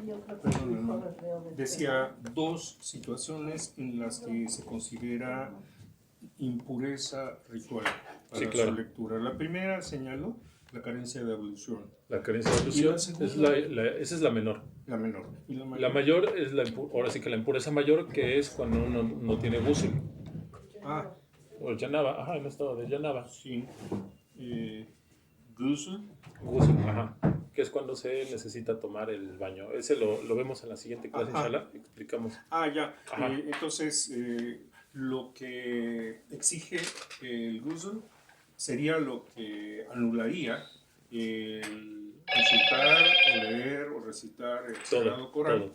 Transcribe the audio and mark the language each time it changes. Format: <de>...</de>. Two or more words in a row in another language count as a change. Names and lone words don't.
<es>Perdón, decía dos situaciones en las que se considera impureza ritual para Sí, claro. su lectura. La primera señaló la carencia de ablución. La carencia de ablución esa es la menor. La menor. ¿Y la mayor es ahora sí que la impureza mayor, que es cuando uno no tiene ghusl. O el janaba, ajá, en estado de janaba. Sí. Ghusl. Ghusl, ajá. Que es cuando se necesita tomar el baño. Ese lo vemos en la siguiente clase, inshallah. Explicamos. Ya. Entonces, lo que exige el ghusl sería lo que anularía el consultar o leer o recitar el Sagrado Corán.</es>